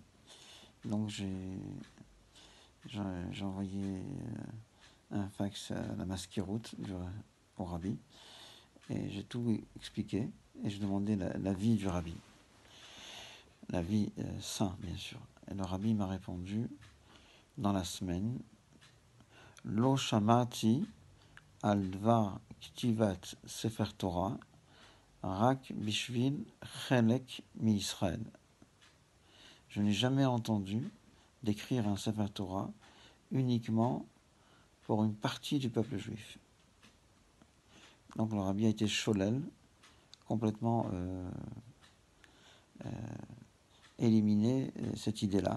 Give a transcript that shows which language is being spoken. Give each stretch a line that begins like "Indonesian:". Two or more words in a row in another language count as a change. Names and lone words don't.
French: Donc j'ai envoyé un fax à la Maskirout au rabbi, et j'ai tout expliqué, et j'ai demandé l'avis du rabbi. L'avis saint, bien sûr. Et le rabbi m'a répondu dans la semaine,
Hebrew: לא שמעתי על דבר כתיבת ספר תורה רק בשביל חלק מישראל.
French: Je n'ai jamais entendu d'écrire un
Hebrew: ספר תורה
French: uniquement pour une partie du peuple juif. Donc le rabbi a été cholel, complètement éliminé cette idée-là.